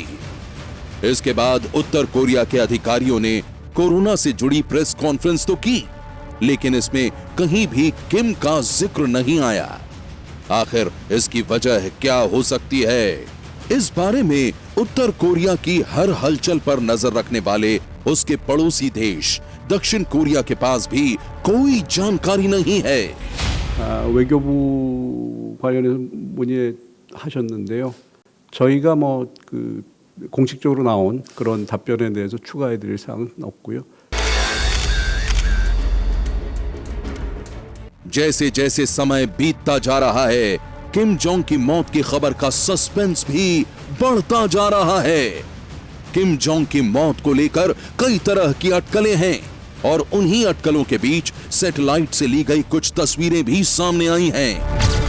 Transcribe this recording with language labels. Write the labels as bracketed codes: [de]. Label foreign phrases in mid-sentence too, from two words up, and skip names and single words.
[hi] इसके बाद उत्तर कोरिया के अधिकारियों ने कोरोना से जुड़ी प्रेस कॉन्फ्रेंस तो की, लेकिन इसमें कहीं भी किम का जिक्र नहीं आया। आखिर इसकी वजह क्या हो सकती है? इस बारे में उत्तर कोरिया की हर हलचल पर नजर रखने वाले उसके पड़ोसी देश दक्षिण कोरिया के पास भी कोई जानकारी नहीं है। [ko] 외교부 관련해서 문의하셨는데요. 저희가 공식적으로 나온 그런 답변에 대해서 추가해드릴 사항은 없고요. [hi] जैसे जैसे समय बीतता जा रहा है, किम जोंग की मौत की खबर का सस्पेंस भी बढ़ता जा रहा है। किम जोंग की मौत को लेकर कई तरह की अटकलें हैं और उन्हीं अटकलों के बीच सैटेलाइट से ली गई कुछ तस्वीरें भी सामने आई हैं।